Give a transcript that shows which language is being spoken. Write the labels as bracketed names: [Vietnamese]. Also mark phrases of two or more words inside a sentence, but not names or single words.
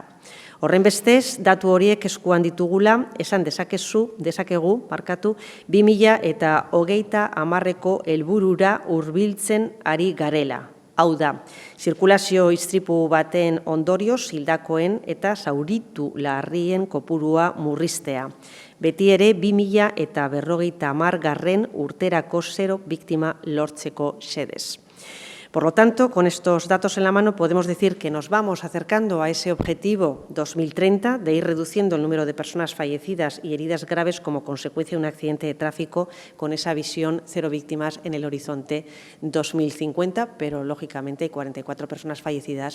[Basque] Horrenbestez, datu horiek eskuan ditugula, esan dezakegu, 2030ko helburura hurbiltzen ari garela. Hau da, zirkulazio istripu baten ondorioz hildakoen eta zauritu larrien kopurua murriztea. Beti ere 2050 urterako 0 biktima lortzeko xedez. [Spanish] Por lo tanto, con estos datos en la mano podemos decir que nos vamos acercando a ese objetivo 2030 de ir reduciendo el número de personas fallecidas y heridas graves como consecuencia de un accidente de tráfico con esa visión 0 víctimas en el horizonte 2050, pero lógicamente hay 44 personas fallecidas.